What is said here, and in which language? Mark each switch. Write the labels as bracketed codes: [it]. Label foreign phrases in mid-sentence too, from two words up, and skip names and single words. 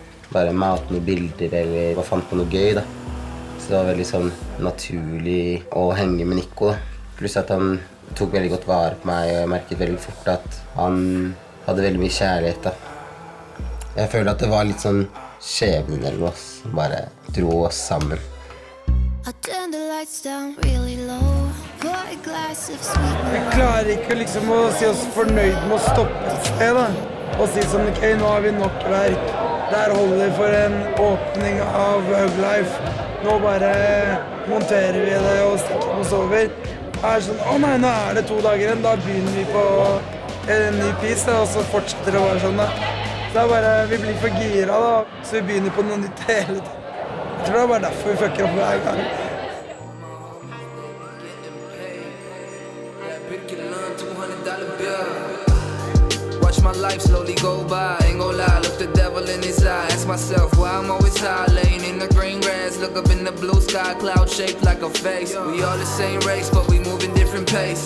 [no] Bare malte noen bilder eller bare fant på noe gøy da. Så det var veldig sånn naturlig å henge med Nico da. Pluss at han tok veldig godt vare på meg, og jeg merket veldig fort at han hadde veldig mye kjærlighet da. Jeg føler at det var litt sånn skjebnen eller noe som bare dro oss sammen. [en] I turn the lights down really low. Pour a glass of sweet. [no] Vi klarer ikke liksom å si oss fornøyd med å stoppe et sted da. Og si sånn, ok, nå har vi nok verk. Der holder vi for en åpning av Huglife. Nå bare monterer vi det og stikker oss over. Det er sånn, å nei, nå er det 2 dager igjen. Da begynner vi på en ny pis da, og så fortsetter det bare sånn da. Så det er bare, vi blir for gira da, så vi begynner på noe nytt hele tiden. Jeg tror det er bare derfor vi fucker opp hver gang. [en] Watch my life slowly go by, ain't gon' lie, look the devil in his eye. Ask myself why I'm always high, laying in the green grass. Look up in the blue sky, cloud shaped like a face. We all the same race, but we move in different pace.